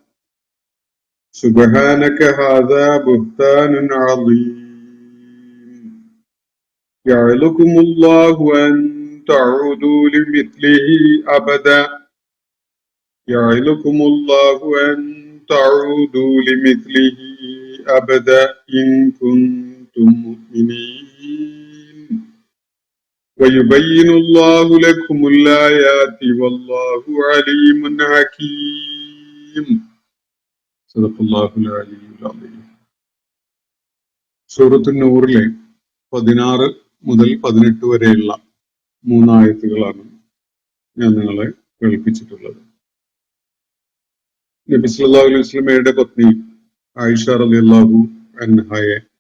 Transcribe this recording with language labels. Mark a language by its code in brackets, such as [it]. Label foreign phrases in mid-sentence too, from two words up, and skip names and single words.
[ar] سبحانك هذا بهتان عظيم يعظكم الله أن تعودوا لمثله أبدا يعظكم الله أن تعودوا لمثله أبدا إن كنتم مؤمنين ويبين الله لكم الآيات والله عليم حكيم. صدق الله العلي العظيم. [ml] സൂറത്ത് നൂറിലെ 16 മുതൽ 18 വരെയുള്ള 3 ആയത്തുകളാണ് ഞാൻ നിങ്ങളെ കേൾപ്പിച്ചിട്ടുള്ളത്. നബി [ar] صلى الله عليه وسلم [ml] പത്നി ആയിഷ [ar] رضي الله عنها